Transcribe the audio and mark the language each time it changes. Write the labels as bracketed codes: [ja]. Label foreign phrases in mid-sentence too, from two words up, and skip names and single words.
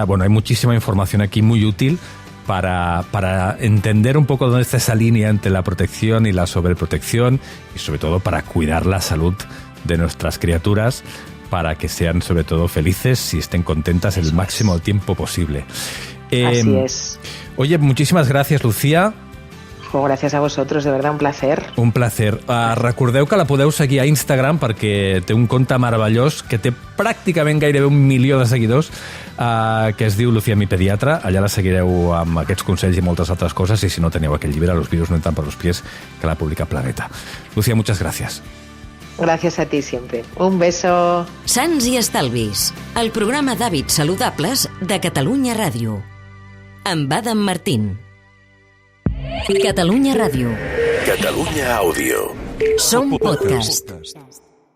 [es] Bueno, hay muchísima información aquí muy útil para entender un poco dónde está esa línea entre la protección y la sobreprotección y sobre todo para cuidar la salud de nuestras criaturas para que sean sobre todo felices y estén contentas el máximo tiempo posible. Así es. Oye, muchísimas gracias, Lucía. [ca] Gràcies a vosaltres, de veritat, [es] un placer. Un placer. [ca] Recordeu que la podeu seguir a Instagram perquè té un compte meravellós que té pràcticament gairebé 1 milió de seguidors, que es diu Lucía mi pediatra. Allà la seguireu amb aquests consells i moltes altres coses, i si no teniu aquell llibre, Los virus no entran por los pies, que l'ha publicat Planeta. Lucía, [es] muchas gracias. Gràcies a ti siempre. Un beso. [ca] Sants i Estalvis, el programa d'hàbits saludables de Catalunya Ràdio. Amb Adam Martín. Catalunya Ràdio. Catalunya Àudio. Som podcast.